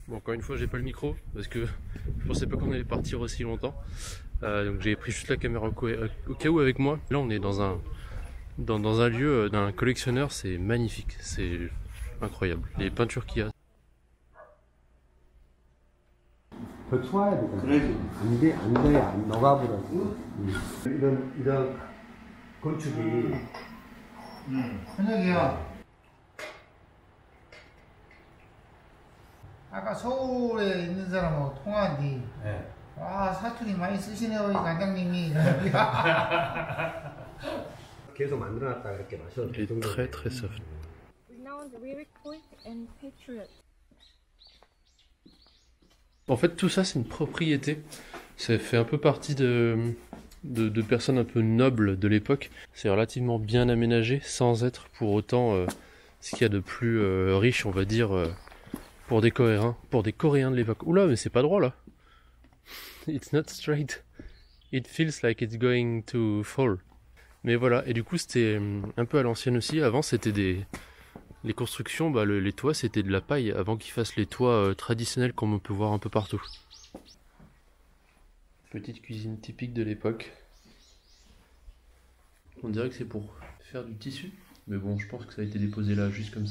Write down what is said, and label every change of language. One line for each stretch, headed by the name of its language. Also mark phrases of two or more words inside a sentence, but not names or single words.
French: Bon, encore une fois, j'ai pas le micro parce que je pensais pas qu'on allait partir aussi longtemps. Donc j'ai pris juste la caméra au cas où avec moi. Là, on est dans un lieu d'un collectionneur, c'est magnifique, c'est incroyable. Les peintures qu'il y a.
Korean: 더 추워야 되거든. 안 돼, 안 돼야 안 녹아버려. 이런 건축이. 현역이요. 아까 서울에 있는 사람하고 통화한 뒤, 네. 아, 사투리 많이 쓰시네요, 이 관장님이. 계속 만들어놨다 이렇게 마셔도
French: Il est très très soft.
English: Renowned Lyric Poet and Patriot.
French: En fait, tout ça, c'est une propriété. Ça fait un peu partie de personnes un peu nobles de l'époque. C'est relativement bien aménagé, sans être pour autant ce qu'il y a de plus riche, on va dire, pour des Coréens de l'époque. Oula, mais c'est pas droit là.
English: It's not straight. It feels like it's going to fall.
French: Mais voilà, et du coup, c'était un peu à l'ancienne aussi. Avant, c'était les constructions, bah, les toits c'était de la paille avant qu'ils fassent les toits traditionnels comme on peut voir un peu partout. Petite cuisine typique de l'époque. On dirait que c'est pour faire du tissu, mais bon, je pense que ça a été déposé là juste comme ça.